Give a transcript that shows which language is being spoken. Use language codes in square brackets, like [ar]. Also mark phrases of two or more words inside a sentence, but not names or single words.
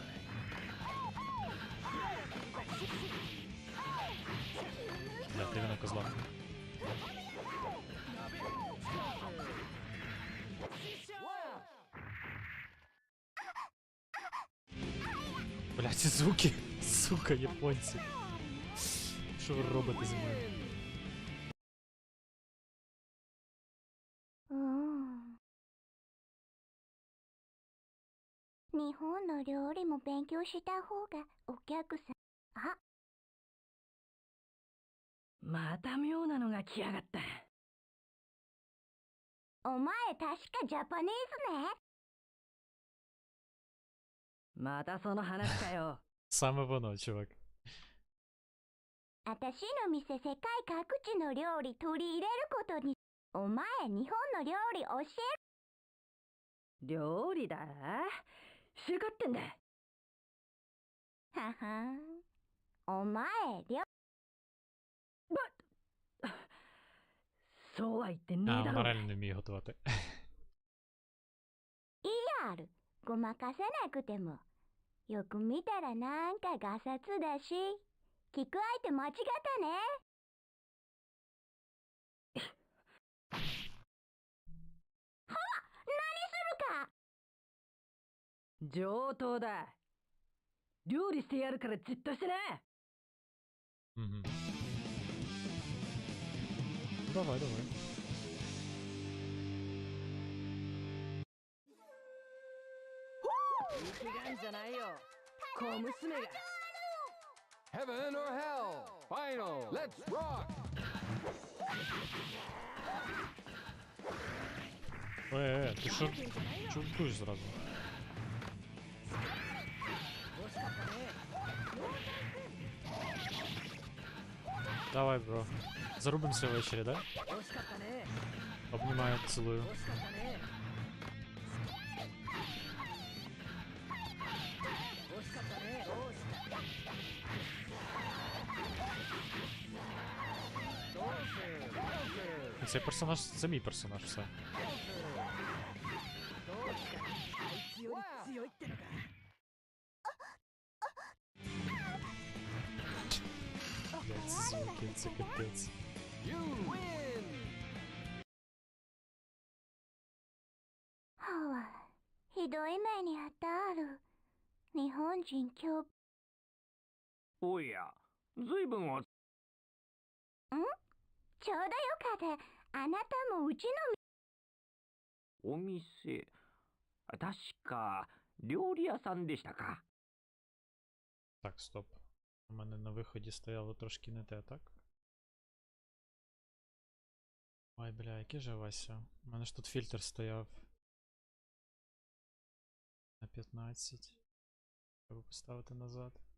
[uk] Бля, ти на козла. Бля, ці звуки, сука, японці. Що ви робите зі мною? [ja] 日本の料理も勉強した方がお客さん。あ、また妙なのが来やがった。お前確かジャパニーズね。またその話かよ。 [uk] Саме воно, чувак. [ja] 私の店世界各地の料理取り入れることに。お前日本の料理教える。料理だ仕かってんだ。ははん。お前そうは言ってねえ [uk] А, [ja] だ [uk] вона [ja] ろう。 [uk] реально не вміє готувати. [ja] いいやある。ごまかせなくても。よく見たらなんかガサツだし。聞く相手間違ったね。ほら、何するか。上等だ。料理してやるからじっとしてね。 [uk] Угу. Давай, давай. [ja] 力んじゃないよ。小娘が。 [en] Heaven or hell? Final. Let's rock. [uk] Ти що? Чого вбиш зразу? Давай, бро. Зарубимося ввечері, да? [ja] 惜しかったね。 [uk] Обнімаю, цілую. [ja] 惜しかったね。惜しかったね。どうした。 [uk] Цей персонаж, це мій персонаж, все. [ja] どうした。あいつより強いってのか。 [uk] Блять, суки, це капець. [en] You win. [ja] はあ、ひどい目にあったある。日本人今日。おや、ずいぶんおちょうどよかった。あなたもうちのお店、確か料理屋さんでしたか。 [uk] Так, стоп. У мене на виході стояло трошки не те, так? Ой, бля, який же Вася? У мене ж тут фільтр стояв. На 15. Треба поставити назад.